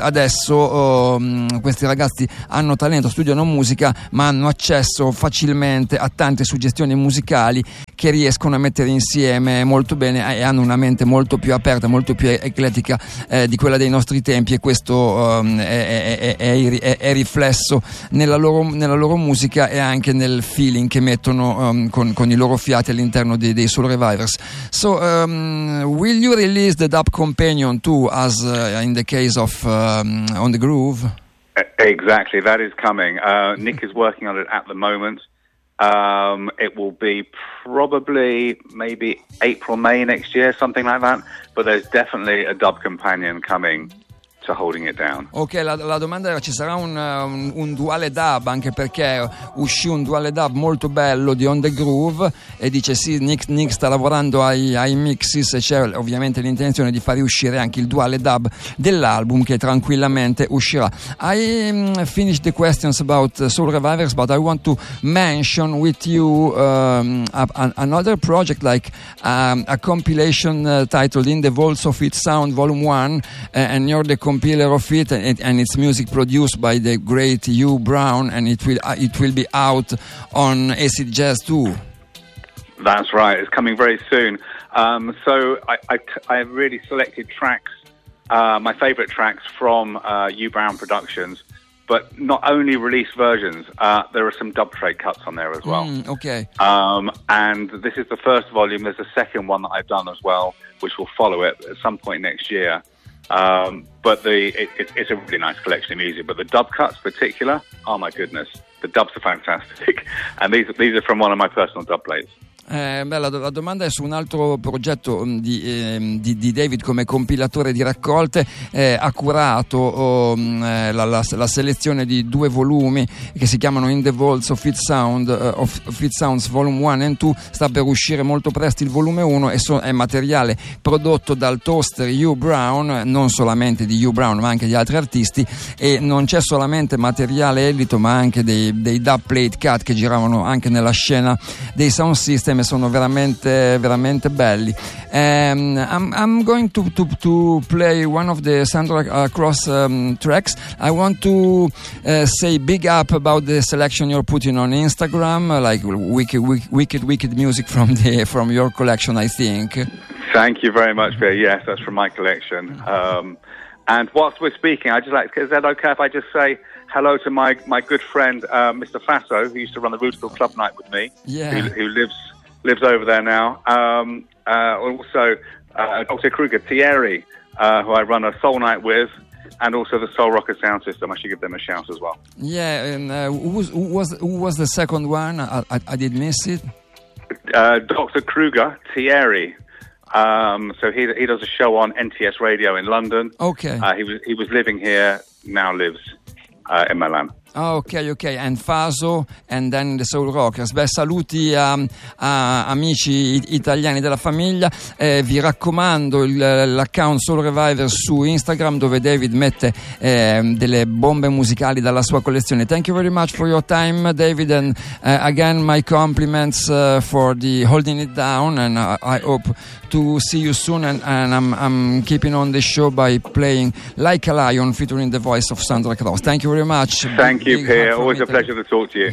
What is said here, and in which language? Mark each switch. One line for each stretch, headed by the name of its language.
Italian: Adesso questi ragazzi hanno talento, studiano musica, ma hanno accesso facilmente a tante suggestioni musicali che riescono a mettere insieme molto bene, e hanno una mente molto più aperta, molto più eclettica di quella dei nostri tempi, e questo è riflesso nella loro musica e anche nel feeling che mettono con i loro fiati all'interno dei Soul Revivers.
English: So, will you release the Dub Companion too, as in the case of On the Groove? Exactly, that is coming. Nick is working on it at the moment. It will be probably maybe April, May next year, something like that. But there's definitely a Dub Companion coming to Holding It Down.
Italian: Ok, la domanda era: ci sarà un duale dub? Anche perché uscì un duale dub molto bello di On The Groove, e dice sì, Nick sta lavorando ai mixes, e c'è ovviamente l'intenzione di far uscire anche il duale dub dell'album, che tranquillamente uscirà.
English: I finished the questions about Soul Revivers, but I want to mention with you another project, like a compilation titled In The Vaults Of Its Sound Volume 1, and you're the compiler of it, and it's music produced by the great Hugh Brown, and it will be out on Acid Jazz too. That's right, it's coming very soon. So I've really selected tracks, my favorite tracks from Hugh Brown Productions, but not only released versions, there are some dub trade cuts on there as well. And this is the first volume. There's a second one that I've done as well, which will follow it at some point next year. But it's a really nice collection of music, but the dub cuts particular, oh my goodness, the dubs are fantastic, and these are from one of my personal dub plays.
Italian: La domanda è su un altro progetto di David come compilatore di raccolte. Ha curato la selezione di due volumi che si chiamano In the Vaults of Its Sound, of Its Sounds Volume 1 and 2. Sta per uscire molto presto il volume 1, e è materiale prodotto dal toaster Hugh Brown, non solamente di Hugh Brown ma anche di altri artisti, e non c'è solamente materiale edito ma anche dei dub plate cut che giravano anche nella scena dei Sound System. Sono veramente veramente belli.
English: I'm going to play one of the Sandra Cross tracks. I want to say big up about the selection you're putting on Instagram, like wicked music from your collection, I think. Thank you very much, Pierre. Yes, that's from my collection. And whilst we're speaking, I just like, is that okay if I just say hello to my good friend Mr. Faso, who used to run the Rootical Club Night with me? Yeah. Who lives over there now. Dr. Kruger, Thierry, who I run a soul night with, and also the Soul Rocker Sound System. I should give them a shout as well. Yeah, and who was the second one? I did miss it. Dr. Kruger, Thierry. So he does a show on NTS Radio in London. Okay. He was living here, now lives in Milan. Ok, and Faso and then the Soul Rockers.
Italian: Beh, saluti a amici italiani della famiglia. Vi raccomando l'account Soul Reviver su Instagram, dove David mette delle bombe musicali dalla sua collezione.
English: Thank you very much for your time, David, and again my compliments for the holding it down, and I hope to see you soon, and I'm keeping on the show by playing Like a Lion featuring the voice of Sandra Cross. Thank you very much. Thank you, Pierre. Always a pleasure to talk to you.